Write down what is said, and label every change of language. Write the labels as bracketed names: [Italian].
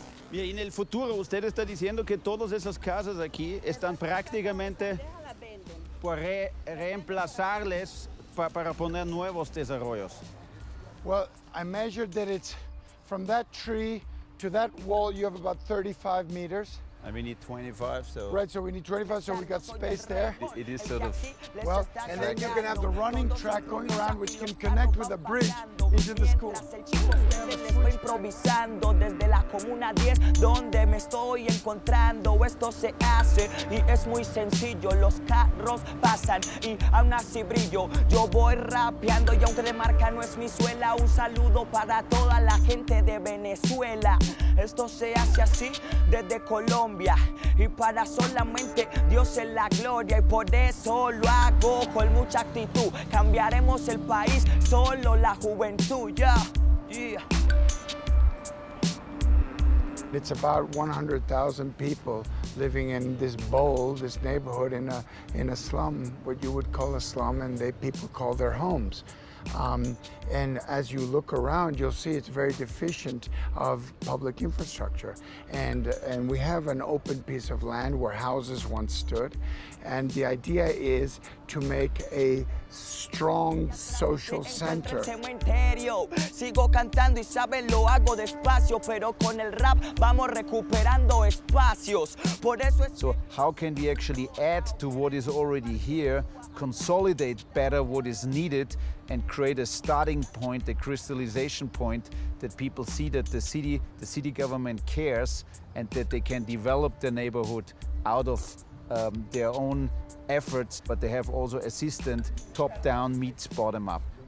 [Spanish] Mira, en el futuro usted está diciendo que todas esas casas aquí están prácticamente por reemplazarles para poner nuevos desarrollos. [English] Well, I measured that it's from that tree to that wall, you have about 35 meters. And we need 25, so... Right, so we need 25, so we got space there. It is sort of... Well, and then you can have the running track going around, which can connect with a bridge into the school. [Spanish] Estoy improvisando desde la comuna 10, donde me estoy encontrando. Esto se hace y es muy sencillo. Los carros pasan y aún así brillo. Yo voy rapeando y aunque de marca no es mi suela. Un saludo para toda la gente de Venezuela. Esto se hace así desde Colombia. Y para solamente Dios en la gloria, y por eso lo hago con mucha actitud. Cambiaremos el país, solo la juventud, yeah. [English] It's about 100,000 people living in this bowl, this neighborhood, in a slum, what you would call a slum, and people call their homes. And as you look around, you'll see it's very deficient of public infrastructure. And we have an open piece of land where houses once stood. And the idea is to make a strong social center. [Spanish] Sigo cantando y saben lo hago despacio, pero con el rap vamos recuperando espacios. Por eso es... [English] So how can we actually add to what is already here, consolidate better what is needed, and create a starting point, a crystallization point that people see that the city government cares, and that they can develop the neighborhood out of their own efforts, but they have also assistant top-down meets bottom-up.